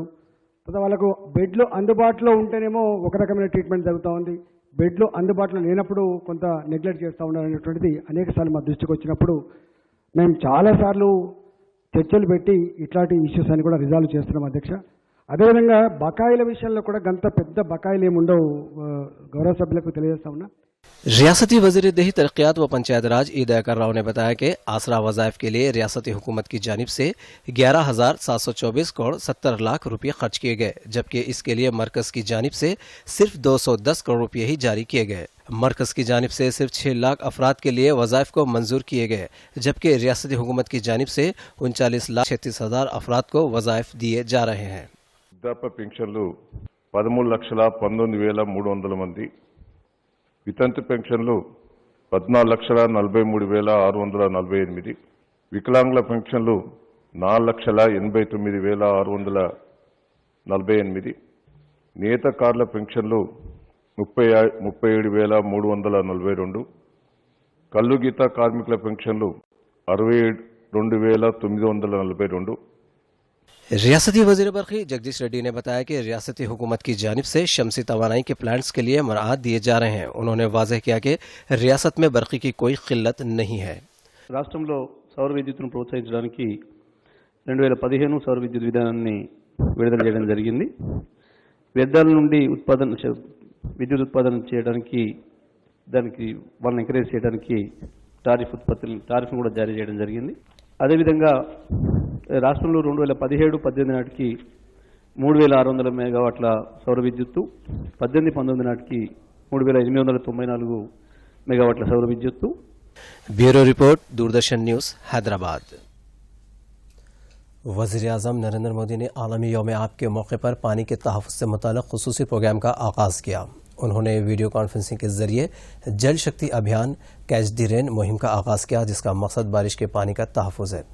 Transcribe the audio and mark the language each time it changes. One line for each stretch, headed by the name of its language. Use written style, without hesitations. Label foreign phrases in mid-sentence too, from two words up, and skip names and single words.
Telugu: తర్వాత వాళ్ళకు బెడ్లు అందుబాటులో ఉంటేనేమో ఒక రకమైన ట్రీట్మెంట్ జరుగుతూ ఉంది, బెడ్లు అందుబాటులో లేనప్పుడు కొంత నెగ్లెక్ట్ చేస్తూ ఉన్నారు అనేటువంటిది అనేకసార్లు మా దృష్టికి వచ్చినప్పుడు మేము చాలాసార్లు చర్చలు పెట్టి ఇట్లాంటి ఇష్యూస్ అని కూడా రిజాల్వ్ చేస్తున్నాం అధ్యక్ష. అదేవిధంగా బకాయిల విషయంలో కూడా గంత పెద్ద బకాయిలు ఏమి ఉండవు, గౌరవ సభ్యులకు తెలియజేస్తా ఉన్నా.
Urdu: ریاستی وزیر دیہی ترقیات و پنچایت راج ای دیاکر راؤ نے بتایا کہ آسرا وظائف کے لیے ریاستی حکومت کی جانب سے 11,724 کروڑ 70 لاکھ روپے خرچ کیے گئے، جبکہ اس کے لیے مرکز کی جانب سے صرف 210 کروڑ روپے ہی جاری کیے گئے. مرکز کی جانب سے صرف 6 لاکھ افراد کے لیے وظائف کو منظور کیے گئے، جبکہ ریاستی حکومت کی جانب سے 39,36,000 افراد کو وظائف دیے جا رہے ہیں.
Telugu: वृद्धाप्य पेंशన్లు 13,19,300 మంది, వితంతు పెన్షన్లు 14,43,648, వికలాంగుల పెన్షన్లు 4,89,648, నేతకారుల పెన్షన్లు 37,342, కల్లు గీత కార్మికుల పెన్షన్లు 62,942।
Urdu: ریاستی وزیر برقی جگدیش ریڈی نے بتایا کہ ریاستی حکومت کی جانب سے شمسی توانائی کے پلانٹس کے لیے مراعات دیے جا رہے ہیں. انہوں نے واضح کیا کہ ریاست میں برقی کی کوئی قلت نہیں ہے.
Telugu: రాష్ట్రంలో సౌర విద్యుత్తును ప్రోత్సహించడానికి 2015 సౌర విద్యుత్ విధానాన్ని విడుదల చేయడం జరిగింది. వ్యర్థాల నుండి విద్యుత్ ఉత్పాదన చేయడానికి దానికి వాళ్ళని ఎంకరేజ్ చేయడానికి టారిఫ్ను కూడా జారీ చేయడం జరిగింది. అదేవిధంగా రాష్ట్రంలో 2017-18 నాటికి 3,600 మెగావాట్ల సౌర విద్యుత్తు, 18-19 నాటికి 3,894 మెగావాట్ల సౌర విద్యుత్తు।
English: bureau report,
Urdu: دوردرشن نیوز، حیدرآباد. وزیر اعظم نریندر مودی نے عالمی یوم آب کے موقع پر پانی کے تحفظ سے متعلق خصوصی پروگرام کا آغاز کیا. انہوں نے
English: video conferencing
Urdu: کے ذریعے جل شکتی ابھیان کیچ د رین مہم کا آغاز کیا، جس کا مقصد بارش کے پانی کا تحفظ ہے.